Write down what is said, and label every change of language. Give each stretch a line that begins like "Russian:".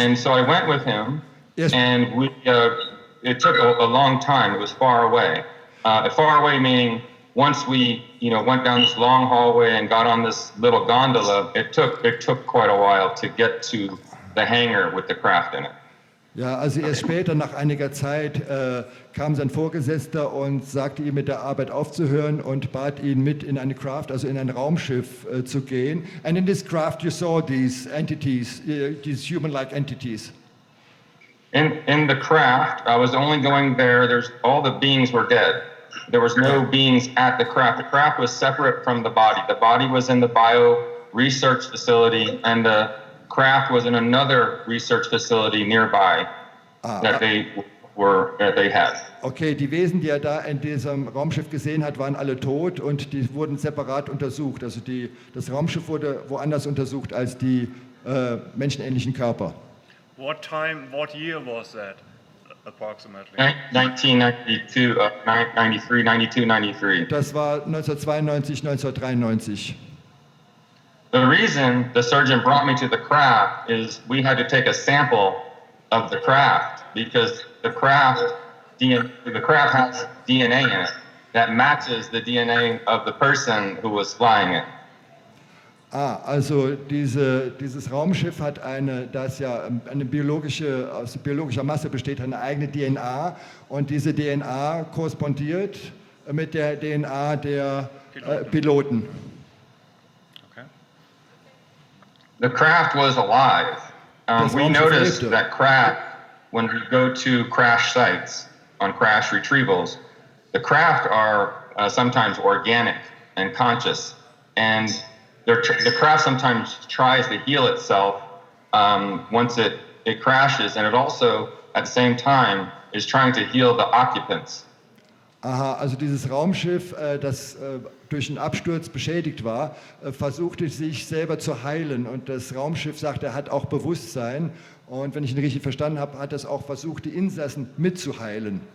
English: And so I went with him, yes. And it took a long time. It was far away. Far away meaning once we went down this long hallway and got on this little gondola, it took quite a while to get to the hangar with the craft in it.
German: Ja, also erst später, nach einiger Zeit, kam sein Vorgesetzter und sagte ihm, mit der Arbeit aufzuhören, und bat ihn, mit in eine Craft, also in ein Raumschiff zu gehen.
English: And in this craft you saw these entities, these human-like entities. In the craft, I was only going there. All the beings were dead. There was no beings at the craft. The craft was separate from the body. The body was in the bio research facility, and the craft was in another research facility nearby that they had.
German: Okay, die Wesen, die er da in diesem Raumschiff gesehen hat, waren alle tot, und die wurden separat untersucht. Also das Raumschiff wurde woanders untersucht als die menschenähnlichen Körper.
English: What year was that approximately? 1992, 92, 93.
German: Das war 1992, 1993.
English: The reason the surgeon brought me to the craft is we had to take a sample of the craft, because the craft has DNA in it that matches the DNA of the person who was flying it.
German: Also dieses Raumschiff hat das ja aus biologischer Masse besteht, eine eigene DNA, und diese DNA korrespondiert mit der DNA der Piloten.
English: The craft was alive. We noticed that craft, when we go to crash sites on crash retrievals, the craft are sometimes organic and conscious, and the craft sometimes tries to heal itself once it crashes, and it also, at the same time, is trying to heal the occupants.
German: Aha, also dieses Raumschiff, das durch einen Absturz beschädigt war, versuchte sich selber zu heilen, und das Raumschiff sagt, er hat auch Bewusstsein, und wenn ich ihn richtig verstanden habe, hat es auch versucht, die Insassen mitzuheilen.